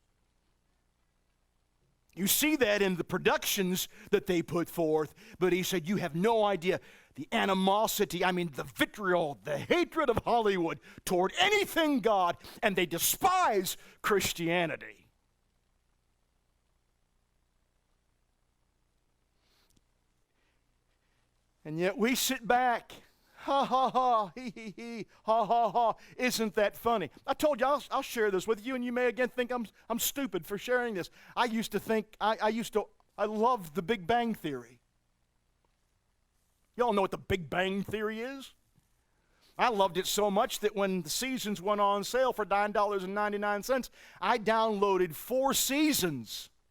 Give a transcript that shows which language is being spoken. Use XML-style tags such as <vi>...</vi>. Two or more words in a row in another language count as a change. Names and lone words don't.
<en>You see that in the productions that they put forth, but he said, you have no idea the animosity, the vitriol, the hatred of Hollywood toward anything God, and they despise Christianity. And yet we sit back, ha ha ha, hee hee hee, ha ha ha. Isn't that funny? I told you I'll share this with you, and you may again think I'm stupid for sharing this. I used to think I loved the Big Bang Theory. Y'all know what the Big Bang Theory is? I loved it so much that when the seasons went on sale for $9.99, I downloaded 4 seasons.</en>